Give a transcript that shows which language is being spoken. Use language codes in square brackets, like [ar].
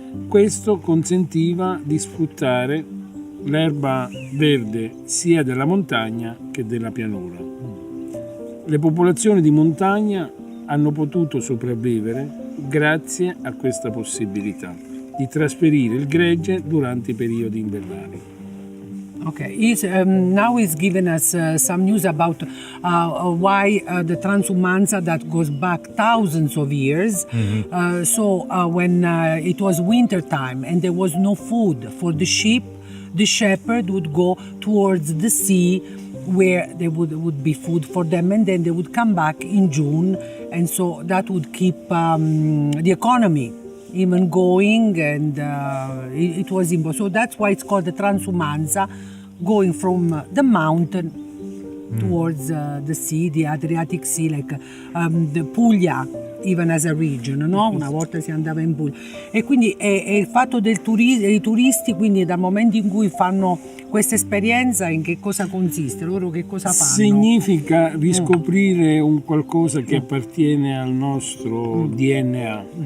[it] Questo consentiva di sfruttare l'erba verde sia della montagna che della pianura. Le popolazioni di montagna hanno potuto sopravvivere grazie a questa possibilità di trasferire il gregge durante i periodi invernali. [en] Okay, now he's given us some news about why the Transumanza that goes back thousands of years. So when it was winter time and there was no food for the sheep, the shepherd would go towards the sea where there would be food for them, and then they would come back in June, and so that would keep the economy even going, and it was impossible. So that's why it's called the Transumanza, going from the mountain towards the sea, the Adriatic Sea, like the Puglia, even as a region, no? [it] Una volta si andava in Puglia. E quindi è il fatto dei turisti, quindi dal momento in cui fanno questa esperienza, in che cosa consiste? Loro che cosa fanno? Significa riscoprire un qualcosa che appartiene al nostro DNA.